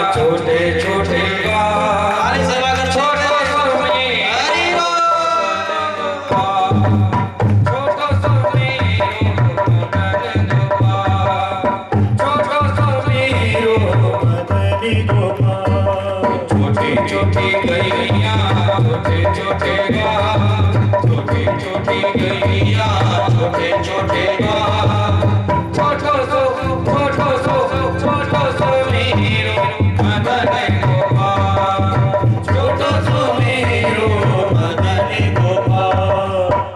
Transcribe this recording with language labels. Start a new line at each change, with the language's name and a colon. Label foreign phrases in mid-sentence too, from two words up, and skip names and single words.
Hindi: छोटे छोटे
Marathi: आणि सभागृह
Hindi: छोटे हरी बोल छोटो सो मेरो मदन गोपाल छोटी छोटी गैया छोटे छोटे गा छोटी छोटी गैया छोटे छोटे गा छोटो सो मेरो मदन गोपाल छोटो सो मेरो मदन गोपाल